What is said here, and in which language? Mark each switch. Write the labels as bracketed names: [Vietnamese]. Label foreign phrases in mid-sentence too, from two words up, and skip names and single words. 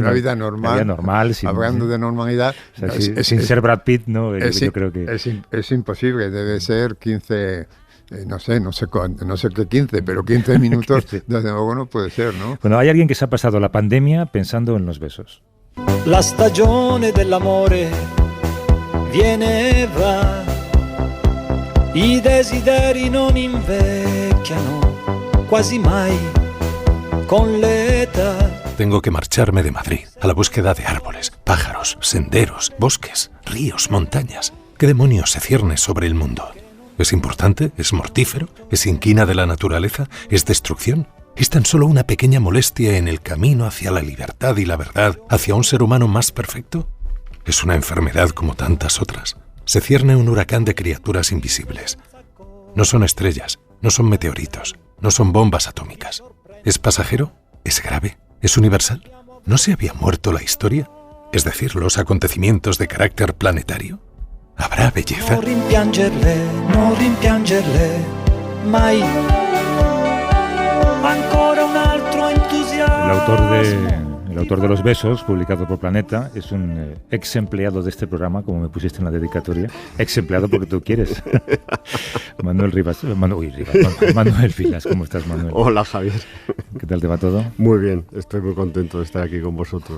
[Spanish] Una vida normal. Hablando de normalidad. O sea, sin ser Brad Pitt, ¿no? Yo creo que es imposible, debe ser 15... no sé qué 15, pero 15 minutos, desde luego no puede ser, ¿no? Bueno, hay alguien que se ha pasado la pandemia pensando en los besos. [Italian] La stagione dell'amore viene e va, i desideri non invecchiano quasi mai con l'età. [Spanish] Tengo que marcharme de Madrid a la búsqueda de árboles, pájaros, senderos, bosques, ríos, montañas. ¿Qué demonios se cierne sobre el mundo? ¿Es importante? ¿Es mortífero? ¿Es inquina de la naturaleza? ¿Es destrucción? ¿Es tan solo una pequeña molestia en el camino hacia la libertad y la verdad, hacia un ser humano más perfecto? ¿Es una enfermedad como tantas otras? Se cierne un huracán de criaturas invisibles. No son estrellas, no son meteoritos, no son bombas atómicas. ¿Es pasajero? ¿Es grave? ¿Es universal? ¿No se había muerto la historia? Es decir, los acontecimientos de carácter planetario. ¿Habrá belleza? [Italian] Non rimpiangerle, mai. Ancora un altro entusiasmo. [Spanish] El autor de Los Besos, publicado por Planeta, es un ex empleado de este programa, como me pusiste en la dedicatoria. Ex empleado porque tú quieres. Manuel Vilas, ¿cómo estás, Manuel? Hola, Javier. ¿Qué tal te va todo? Muy bien, estoy muy contento de estar aquí con vosotros.